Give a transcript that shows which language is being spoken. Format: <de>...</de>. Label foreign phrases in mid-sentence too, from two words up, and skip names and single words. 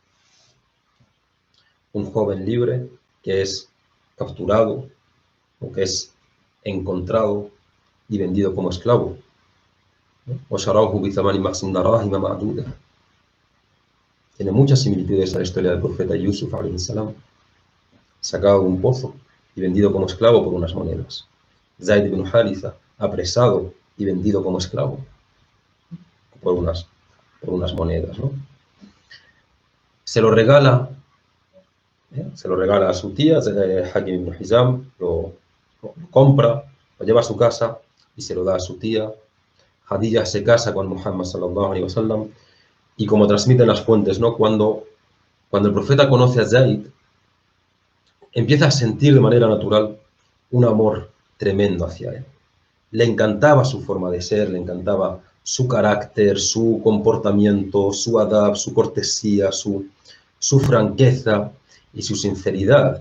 <es>Un joven libre que es capturado o que es encontrado y vendido como esclavo. Tiene muchas similitudes a la historia del profeta Yusuf,</es> <ar>عليه السلام,</ar> <es>sacado de un pozo y vendido como esclavo por unas monedas. Zaid ibn Haritha, apresado y vendido como esclavo por unas monedas, ¿no? Se lo regala a su tía, Hakim ibn Hizam, lo compra, lo lleva a su casa y se lo da a su tía. Khadija se casa con Muhammad</es> <ar>صلى الله عليه وسلم</ar> <es>y como transmiten las fuentes, ¿no? Cuando el profeta conoce a Zaid, empieza a sentir de manera natural un amor tremendo hacia él. Le encantaba su forma de ser, le encantaba su carácter, su comportamiento, su adab, su cortesía, su franqueza y su sinceridad.</es>